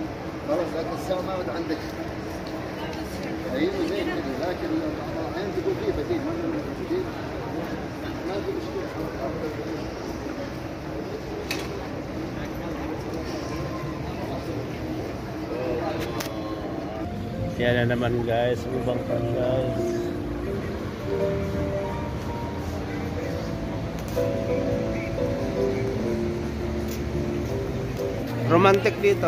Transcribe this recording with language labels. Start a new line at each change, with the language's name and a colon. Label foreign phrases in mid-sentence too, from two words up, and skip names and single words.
Arabic: خلاص لكن الساعة ما عاد عندك. أيوه زي كذا، لكن الحين تقول فيه بديل، ما في بديل. ما في مشكلة.
Filipino: Yan na naman guys, ibang pan guys. Romantic dito.